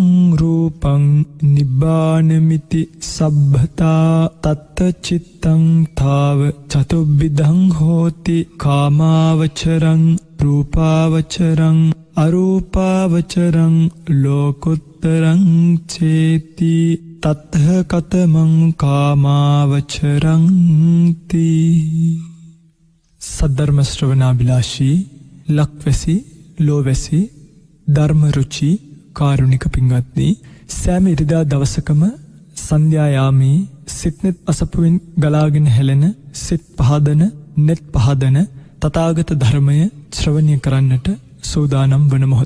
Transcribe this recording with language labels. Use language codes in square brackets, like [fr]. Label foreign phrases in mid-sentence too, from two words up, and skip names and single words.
[pi] රූපං නිබ්බානමිති සබ්බතා තත්ත චිත්තං තාව චතුබ්බිධං හෝති කාමාවචරං රූපාවචරං අරූපාවචරං ලෝකුත්තරං චේති තත්හ කතමං කාමාවචරං තී. [si] සද්ධර්ම ශ්‍රවණාභිලාෂී ලක්වැසි ලෝවැසි ධර්මරුචි කාරුණික පින්වත්නි, සෑම ඉරිදා දවසකම සන්ධ්‍යා යාමේ සිට්නෙත් අසපුවෙන් ගලාගෙන හැලෙන සිත් පහදන නෙත් පහදන තථාගත ධර්මය ශ්‍රවණය කරන්නට සූදානම් වන මොහොත.